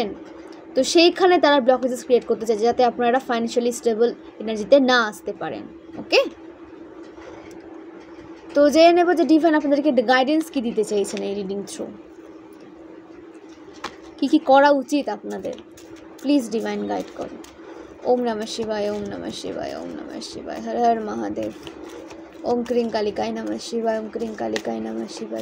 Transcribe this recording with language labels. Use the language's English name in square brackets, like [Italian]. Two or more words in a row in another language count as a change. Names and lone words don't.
[Bangla] তো সেইখানে তারা [English] blockages create [Bangla] করতে চাইছে যাতে আপনারা [English] financially stable energy [Bangla] না আসতে পারেন। ওকে, তো জেনে নেব যে ডিভাইন আপনাদেরকে গাইডেন্স কী দিতে চাইছেন এই [English] reading through, [Bangla] কী করা উচিত আপনাদের। [English] please divine guide [Sanskrit] করো। ওম নমঃ শিবায়, ওম নমঃ শিবায়, ওম নমঃ শিবায়, হর হর মহাদেব। ওম ক্রিং কালিকায় নমঃ শিবায়, ওম ক্রিং কালিকায় নমঃ শিবায়।